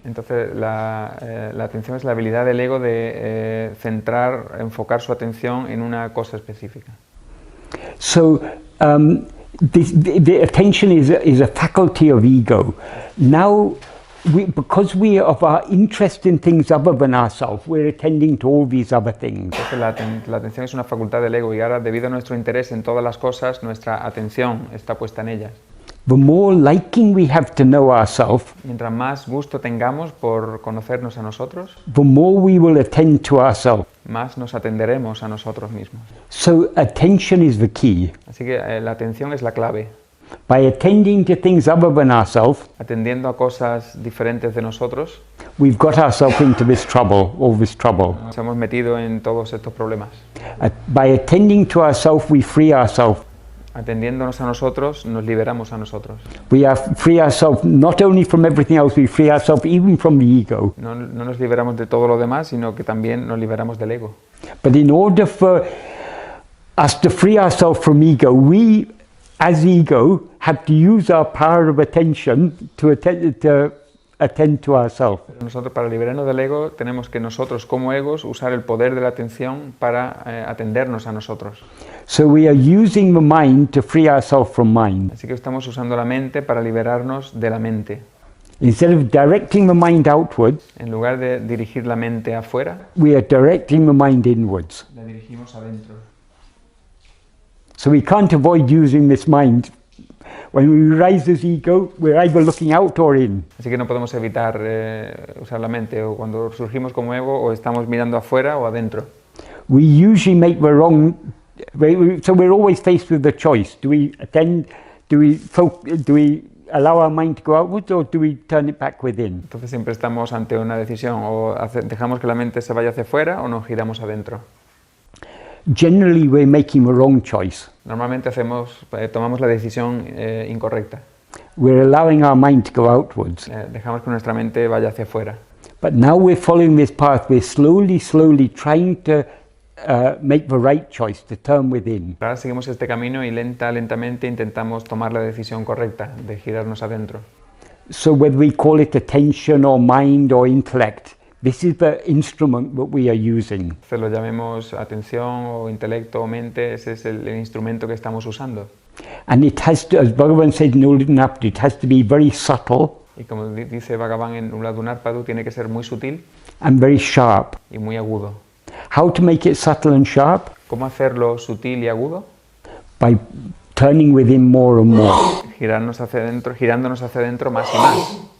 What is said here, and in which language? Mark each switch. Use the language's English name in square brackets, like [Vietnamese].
[Spanish] Entonces, la atención es la habilidad del ego de enfocar su atención en una cosa específica. [English] So, the attention is a faculty of ego. Now, because we of our interest in things other than ourselves, we're attending to all these other things. [Spanish] Entonces la atención es una facultad del ego y ahora, debido a nuestro interés en todas las cosas, nuestra atención está puesta en ellas. [English] The more liking we have to know ourselves, [Spanish] Mientras más gusto tengamos por conocernos a nosotros, [English] the more we will attend to ourselves. [Spanish] más nos atenderemos a nosotros mismos. [English] So attention is the key. [Spanish] Así que la atención es la clave. [English] By attending to things other than ourselves, [Spanish] Atendiendo a cosas diferentes de nosotros, [English] we've got ourselves into this trouble, all this trouble. [Spanish] nos hemos metido en todos estos problemas. [English] By attending to ourselves, we free ourselves. [Spanish] Atendiéndonos a nosotros, nos liberamos a nosotros. [English] We free ourselves not only from everything else, we free ourselves even from the ego. [Spanish] No nos liberamos de todo lo demás, sino que también nos liberamos del ego. [English] But in order for us to free ourselves from ego, we, as ego, have to use our power of attention to attend to ourselves. [Spanish] Nosotros, para liberarnos del ego, tenemos que nosotros, como egos, usar el poder de la atención para atendernos a nosotros. [English] So we are using the mind to free ourselves from mind. [Spanish] Así que estamos usando la mente para liberarnos de la mente. [English] Instead of directing the mind outwards, [Spanish] En lugar de dirigir la mente afuera, [English] we are directing the mind inwards. [Spanish] la dirigimos adentro. [English] So we can't avoid using this mind. When we rise as ego, we're either looking out or in. [Spanish] Así que no podemos evitar usar la mente, o cuando surgimos como ego, o estamos mirando afuera o adentro. [English] We usually make the wrong. So we're always faced with the choice: do we attend? Do we allow our mind to go outwards, or do we turn it back within? [Spanish] Entonces siempre estamos ante una decisión: o dejamos que la mente se vaya hacia afuera o nos giramos adentro. [English] Generally, we're making the wrong choice. [Spanish] Normalmente tomamos la decisión incorrecta. [English] We're allowing our mind to go outwards. [Spanish] Dejamos que nuestra mente vaya hacia afuera. [English] But now we're following this path. We're slowly trying to make the right choice, to turn within. [Spanish] Ahora seguimos este camino y lentamente intentamos tomar la decisión correcta de girarnos adentro. [English] So whether we call it attention or mind or intellect, this is the instrument that we are using. [Spanish] Se lo llamemos atención o intelecto o mente, ese es el instrumento que estamos usando. [English] And it has to, as Bhagavan said in Uladunarpadu, it has to be very subtle [Spanish] Y como dice Bhagavan en Uladunarpadu, tiene que ser muy sutil [English] and very sharp. [Spanish] y muy agudo. [English] How to make it subtle and sharp? [Spanish] ¿Cómo hacerlo sutil y agudo? [English] By turning within more and more. [Spanish] Girándonos hacia adentro más y más.